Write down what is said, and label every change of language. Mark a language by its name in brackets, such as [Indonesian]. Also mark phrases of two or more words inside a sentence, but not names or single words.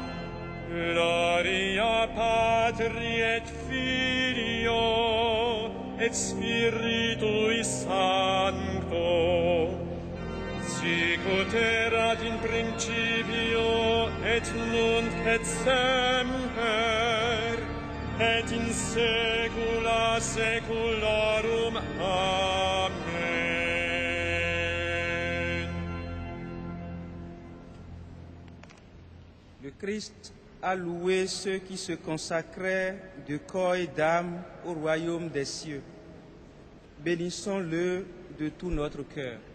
[Latin] Gloria Patri et Filio et Spiritui Sancto, sic ut erat in principio et nunc et semper et in saecula saeculorum. Amen. [French] Le Christ a loué ceux qui se consacraient de corps et d'âme au royaume des cieux. Bénissons-le de tout notre cœur.